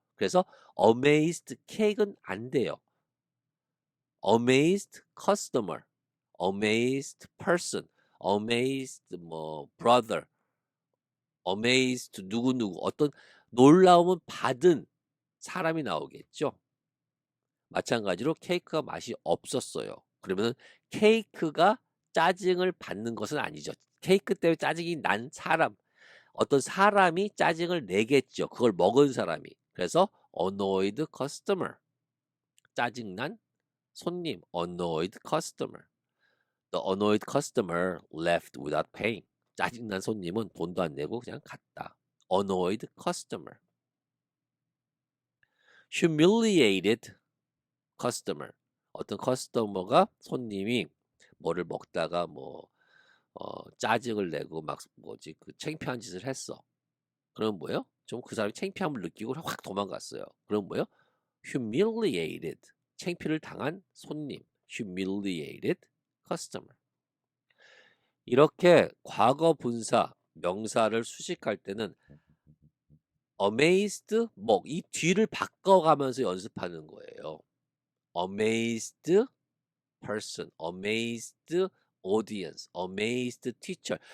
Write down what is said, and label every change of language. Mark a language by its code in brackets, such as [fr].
[ko] 그래서 amazed cake은 안 돼요. [en] amazed customer, amazed person, amazed [ko] 뭐 brother, amazed 누구누구 어떤 놀라움은 받은 사람이 나오겠죠. 마찬가지로 케이크가 맛이 없었어요. 그러면은 케이크가 짜증을 받는 것은 아니죠. 케이크 때문에 짜증이 난 사람, 어떤 사람이 짜증을 내겠죠. 그걸 먹은 사람이. 그래서 [en] annoyed customer, [ko] 짜증난 손님, annoyed customer. [en] The annoyed customer left without paying. [ko] 짜증난 손님은 돈도 안 내고 그냥 갔다. [en] annoyed customer. humiliated customer. [ko] 어떤 커스터머가 손님이 뭐를 먹다가 뭐 짜증을 내고 막 뭐지 그 창피한 짓을 했어. 그럼 뭐예요? 좀 그 사람이 창피함을 느끼고 확 도망갔어요. 그럼 뭐예요? humiliated. 창피를 당한 손님. [en] humiliated customer. [ko] 이렇게 과거 분사 명사를 수식할 때는 amazed 뭐 이 뒤를 바꿔가면서 연습하는 거예요. [en] amazed person, amazed audience, amazed teacher.